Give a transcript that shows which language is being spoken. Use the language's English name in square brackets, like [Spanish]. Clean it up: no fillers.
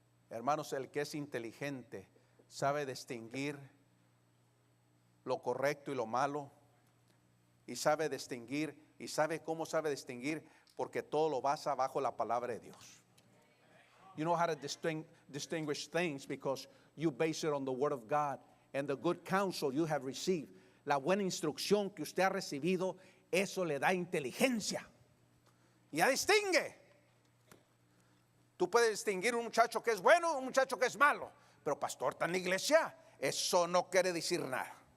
[Spanish] Hermanos, el que es inteligente sabe distinguir lo correcto y lo malo. Y sabe distinguir, y sabe cómo sabe distinguir, porque todo lo basa bajo la palabra de Dios. [English] You know how to distinguish things because you base it on the word of God and the good counsel you have received. [Spanish] La buena instrucción que usted ha recibido, eso le da inteligencia. Ya distingue. Tú puedes distinguir un muchacho que es bueno, un muchacho que es malo. Pero pastor, está en la iglesia, eso no quiere decir nada.